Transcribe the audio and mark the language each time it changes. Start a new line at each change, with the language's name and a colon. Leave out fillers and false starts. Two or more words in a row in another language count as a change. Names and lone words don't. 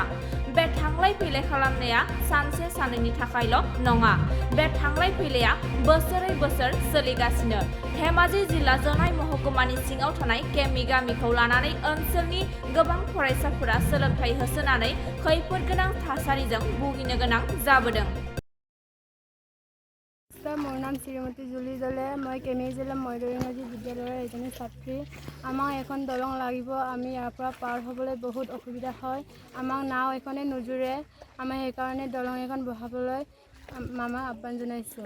Bodo: बे थांलाय फैलाय खालामनाया सानसे साननैनि थाखायल' नङा। बे थांलाय फैलाया बोसोरै बोसोर सोलिगासिनो। धेमाजि जिल्ला जनाय महकुमानि सिङाव थानाय केमि गामिखौ लानानै ओनसोलनि गोबां फरायसाफोरा सोलोंथाइ होसोनानै खैफोद गोनां थासारिजों भुगिनो गोनां जाबोदों।
Assamese: মোৰ নাম শ্ৰীমতী জুলি দলে। মই কেমি জিলা ময়দৰিঙাজী বিদ্যালয়ৰ এজনী ছাত্ৰী। আমাক এখন দলং লাগিব। আমি ইয়াৰ পৰা পাৰ হ'বলৈ বহুত অসুবিধা হয়। আমাক নাও এখনে নোজোৰে। আমি সেইকাৰণে দলং এখন বহাবলৈ মামাক আহ্বান জনাইছোঁ।